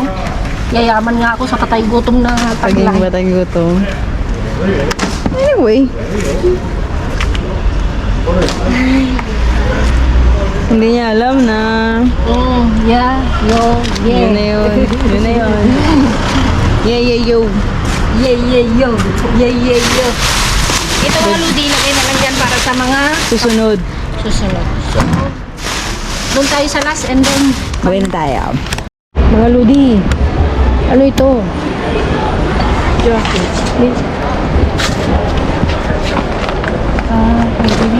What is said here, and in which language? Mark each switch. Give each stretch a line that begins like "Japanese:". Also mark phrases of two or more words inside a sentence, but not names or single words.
Filipino: Yayaman nga ako sa patay gutom na
English: Paging tagline.
Filipino: patay gutom. Anyway. Hindi niya alam na
English: Yeah,
Filipino: yun na yun. Yun na yun.
English: Yeah, yeah, yo. Yeah, yeah, yo. Yeah, yeah, yo.
Filipino: Ito mga ludi, lagay na lang yan para sa mga Susunod. susunod. So, doon tayo sa
English: last and then
Filipino: Gawin na tayo. mga ludi. Ano ito? Jacket. Pwede din.